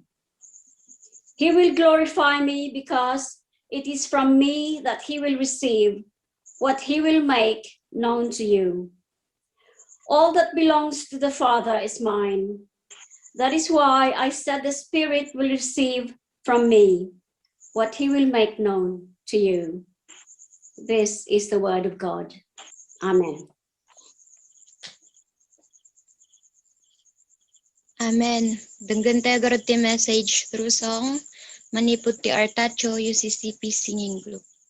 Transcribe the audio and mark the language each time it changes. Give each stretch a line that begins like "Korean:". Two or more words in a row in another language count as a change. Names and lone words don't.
English: He will glorify me because it is from me that he will receive what he will make known to you. All that belongs to the Father is mine. That is why I said the Spirit will receive from me what he will make known to you. This is the word of God. Amen. Amen.
Iloko: Denggan tayo garod ti
English: message through song.
Iloko: Manipod ti Artacho UCCP Singing Group.